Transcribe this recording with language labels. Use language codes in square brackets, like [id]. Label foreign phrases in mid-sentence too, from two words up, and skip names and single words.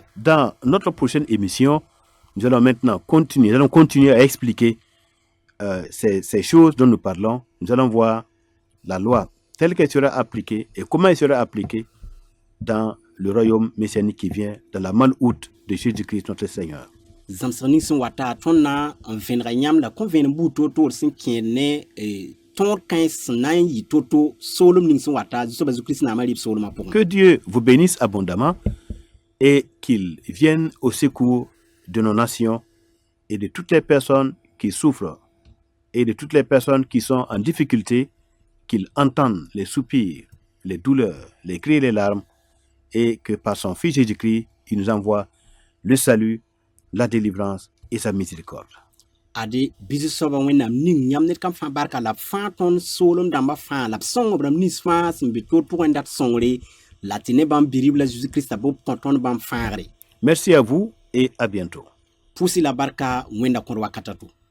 [fr] Dans notre prochaine émission, nous allons maintenant continuer à expliquer ces choses dont nous parlons. Nous allons voir la loi telle qu'elle sera appliquée et comment elle sera appliquée dans le royaume messianique qui vient, dans la malhoute de Jésus-Christ notre Seigneur. [mos] Zãmsg ning sẽn wata tõnd na n vẽnega yãmb la kõn-vẽenem buud toor-toor sẽn kẽed ne tõod-kãens sẽn na n yɩ to-to soolem ning sẽn wata Zu-soabã Zu-Kirist naamã rɩɩb soolemã pʋgẽ. [fr] Que Dieu vous bénisse abondamment et qu'il vienne au secours de nos nations et de toutes les personnes qui souffrent et de toutes les personnes qui sont en difficulté, qu'il entende les soupirs, les douleurs, les cris et les larmes, et que par son Fils Jésus-Christ, il nous envoie le salut, la délivrance et sa miséricorde. [mos] Ade Zu-soabã wẽnnaam ning yãmb ned kam fãa barka la b fãa tõnd soolem dãmbã fãa la b sõng b rãmb nins fãa sẽn be toor pʋgẽ dat sõngre la tɩ ne bãmb bi-rɩb la Zeezi-Kiristã b b kõ tõnd bãmb fãagre. [fr] Merci à vous et à bientôt. [mos] Pʋʋsy la barka wẽnda kõd wakata to.